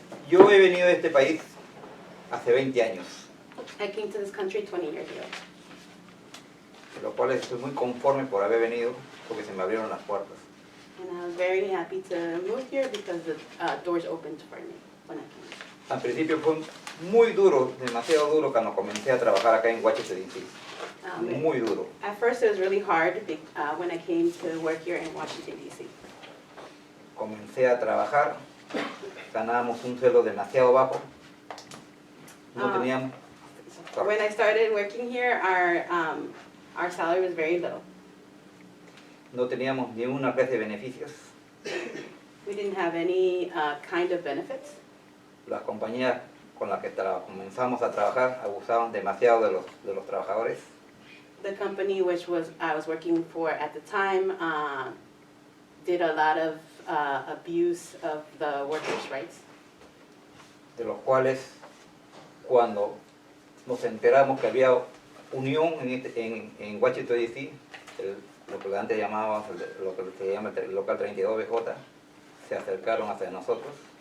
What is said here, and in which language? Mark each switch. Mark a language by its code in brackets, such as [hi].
[es] Yo he venido a este país hace 20 años, [en] I came to this country 20 years ago, [es] de lo cual estoy muy conforme por haber venido porque se me abrieron las puertas. [en] and I was very happy to move here because the doors opened for me when I came. [es] Al principio fue muy duro, demasiado duro cuando comencé a trabajar acá en Washington, D.C. Muy duro. [en] At first it was really hard when I came to work here in Washington, D.C. [es] Comencé a trabajar, ganábamos un sueldo demasiado bajo. No teníamos, [en] When I started working here, our salary was very low. [es] no teníamos ni una clase de beneficios. [en] We didn't have any kind of benefits. [es] Las compañías con las que comenzamos a trabajar abusaban demasiado de los trabajadores. [en] The company which I was working for at the time did a lot of abuse of the workers' rights. [es] De los cuales cuando nos enteramos que había unión en Washington, D.C., lo que antes llamábamos, lo que se llama el local 32BJ, se acercaron hacia nosotros.